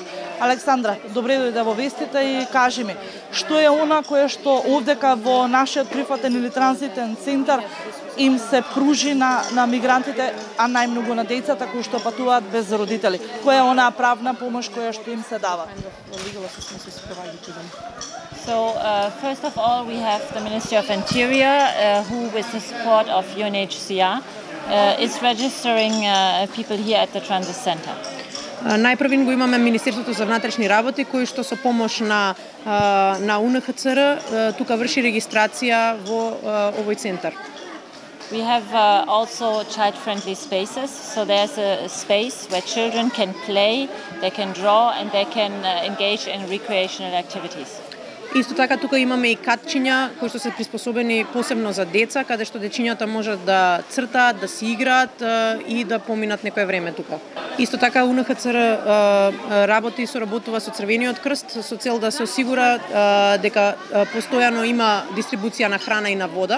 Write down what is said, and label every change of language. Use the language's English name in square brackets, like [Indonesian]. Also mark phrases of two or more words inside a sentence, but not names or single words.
[Macedonian] Александра, добре дојде во вестите и кажи ми, што е она кое што овдека во нашиот прифатен или транзитен центар им се пружи на мигрантите, а најмногу на децата кои што патуваат без родители? Која е онаа правна помош која што им се дава? [English] So, first of all, we have the Ministry of Interior, who, with the support of UNHCR, is registering people here at the transit center. [Macedonian] Најпрвин го имаме Министерството за внатрешни работи, кој што со помош на УНХЦР тука врши регистрација во овој центар. [English] We have also child-friendly spaces, so there's a space where children can play, they can draw, and they can engage in recreational activities. [Macedonian] Исто така тука имаме и катчиња кои што се приспособени посебно за деца, каде што дечињата можат да цртаат, да си играат и да поминат некое време тука. Исто така УНХЦР работи и соработува со Црвениот крст со цел да се осигура дека постојано има дистрибуција на храна и на вода.